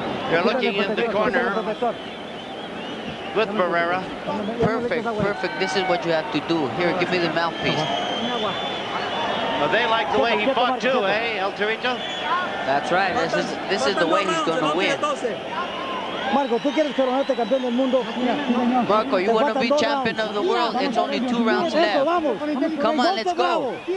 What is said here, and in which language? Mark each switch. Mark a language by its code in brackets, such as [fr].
[en] You're looking in the corner with Barrera. Perfect, perfect. This is what you have to do. Here, give me the mouthpiece. Well, they like the way he fought too, eh, El Torito? That's right. This is the way he's going to win. [es] Marco, ¿tú quieres coronarte campeón del mundo? [en] Marco, you want to be champion of the world? It's only 2 rounds left. Come on, let's go.